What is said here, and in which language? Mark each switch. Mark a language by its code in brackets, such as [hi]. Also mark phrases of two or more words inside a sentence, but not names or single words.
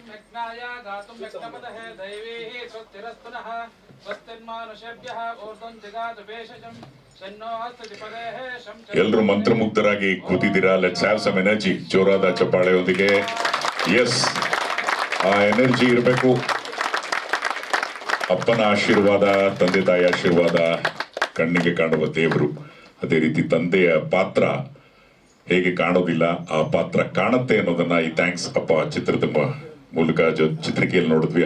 [sa] यज्ञाय गातुं यज्ञपदहे दैवीः स्वस्तिरस्तुनः स्वस्तिर्मानुषेभ्यः ऊर्ध्वं जिगातु भेषजं शन्नो हस्तधिपदेः शं [kn] ಎಲ್ಲರೂ ಮಂತ್ರಮುಗ್ಧರಾಗಿ ಕೂತಿದ್ದೀರಾ. [en] let's have some energy. [kn] ಜೋರಾದ ಚಪ್ಪಾಳೆಯೊಂದಿಗೆ. ಎಸ್, ಆ ಎನರ್ಜಿ ಇರಬೇಕು. ಅಪ್ಪನ ಆಶೀರ್ವಾದ, ತಂದೆ ತಾಯಿ ಆಶೀರ್ವಾದ ಕಣ್ಣಿಗೆ ಕಾಣುವ ದೇವರು. ಅದೇ ರೀತಿ ತಂದೆಯ ಪಾತ್ರ ಹೇಗೆ ಕಾಣೋದಿಲ್ಲ, ಆ ಪಾತ್ರ ಕಾಣುತ್ತೆ ಅನ್ನೋದನ್ನ ಈ ಥ್ಯಾಂಕ್ಸ್ ಅಪ್ಪ ಚಿತ್ರದ ಮೂಲಕ ಚಿತ್ರಿಕೆಯಲ್ಲಿ ನೋಡಿದ್ವಿ.